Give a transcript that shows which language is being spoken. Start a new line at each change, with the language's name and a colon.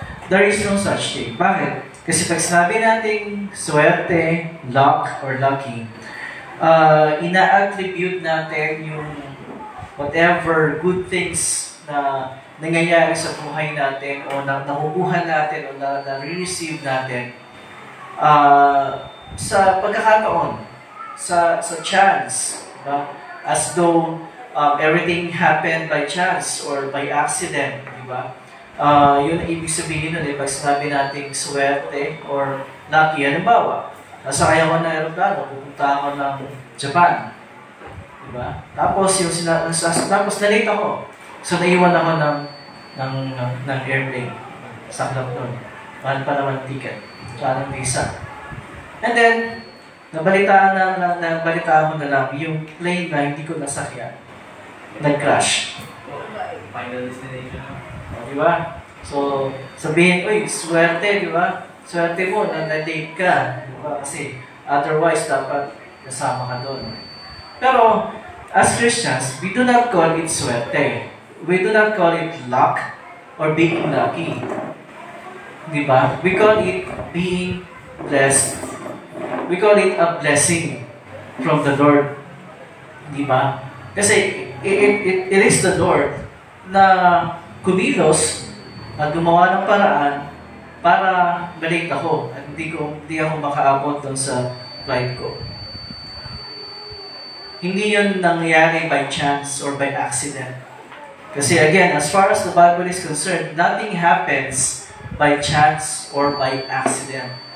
English: There is no such thing.
Filipino: Bakit? Kasi pag sinabi natin swerte, luck, or lucky, ina-attribute natin yung
English: whatever good things
Filipino: na nangyayari sa buhay natin o nakukuha natin o na-receive natin sa pagkakataon, sa chance. Diba?
English: As though everything happened by chance or by accident,
Filipino: di ba? Yun ang ibig sabihin nun, pag sinabi natin swerte or lucky. Halimbawa, nasakay ako ng aeroplano, pupunta ako ng Japan. Di ba? Tapos, tapos na-late ako. So, naiwan ako ng airplane. Saklap nun. Mahal pa naman ticket. Tsaka ng visa.
English: And then,
Filipino: nabalitaan mo na lang yung plane na hindi ko nasakyan. Nag-crash.
English: Final destination.
Filipino: Di ba? So, sabihin, uy, swerte, di ba? Swerte mo, na-date ka. Di ba? Kasi, otherwise, dapat kasama ka doon.
English: Pero, as Christians, we do not call it swerte. We do not call it luck or being lucky.
Filipino: Di ba?
English: We call it being blessed. We call it a blessing from the Lord.
Filipino: Di ba? Kasi,
English: it is the Lord
Filipino: na kumilos at gumawa ng paraan para balik ako at hindi ako makaabot doon sa flight ko. Hindi yun nangyari
English: by chance or by accident. Kasi again, as far as the Bible is concerned, nothing happens by chance or by accident.